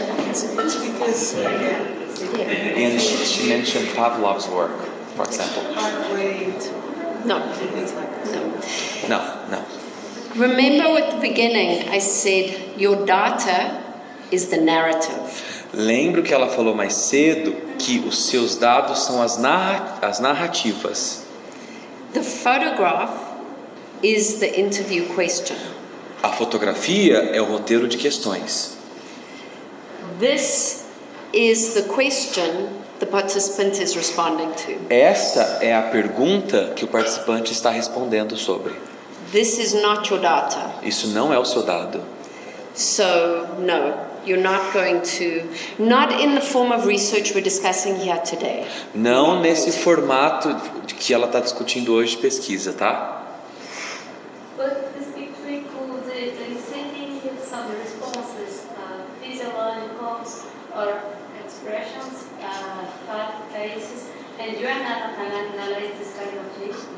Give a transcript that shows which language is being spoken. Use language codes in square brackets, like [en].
[en] It's because and she mentioned Pavlov's work, for example. heart rate, No. things like that. No. Remember at the beginning I said your data is the narrative. [pt] Lembro que ela falou mais cedo que os seus dados são as narrativas. [en] The photograph is the interview question. [pt] A fotografia é o roteiro de questões. [en] This is the question the participant is responding to. [pt] Essa é a pergunta que o participante está respondendo sobre. [en] This is not your data. [pt] Isso não é o seu dado. [en] So, no, you're not going to, not in the form of research we're discussing here today. [pt] Não nesse formato que ela está discutindo hoje de pesquisa, tá? [en] But this picture includes eliciting some responses, physiological or expressions, faces, and you are not analyzing this kind of thing.